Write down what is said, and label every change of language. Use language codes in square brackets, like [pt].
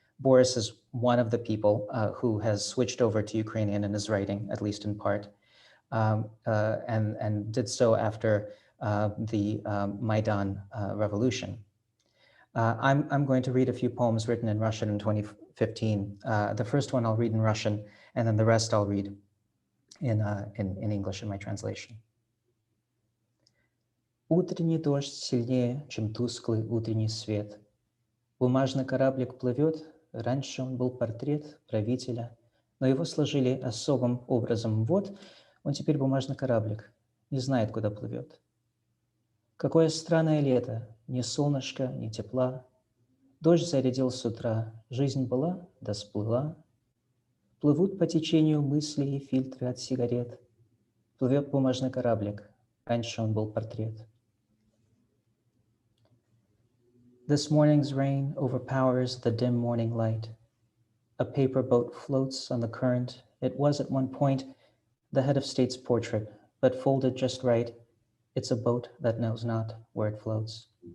[en] Boris is one of the people who has switched over to Ukrainian in his writing, at least in part, and did so after the Maidan revolution. I'm going to read a few poems written in Russian in 2015. The first one I'll read in Russian, and then the rest I'll read in English in my translation. [ru] Утренний дождь сильнее, чем тусклый утренний свет. Бумажный кораблик плывет, раньше он был портрет правителя, но его сложили особым образом. Вот он теперь бумажный кораблик, не знает, куда плывет. Какое странное лето, ни солнышка, ни тепла. Дождь зарядил с утра, жизнь была, да сплыла. Плывут по течению мысли и фильтры от сигарет. Плывет бумажный кораблик, раньше он был портрет. [en] This morning's rain overpowers the dim morning light. A paper boat floats on the current. It was at one point the head of state's portrait, but folded just right, it's a boat that knows not where it floats.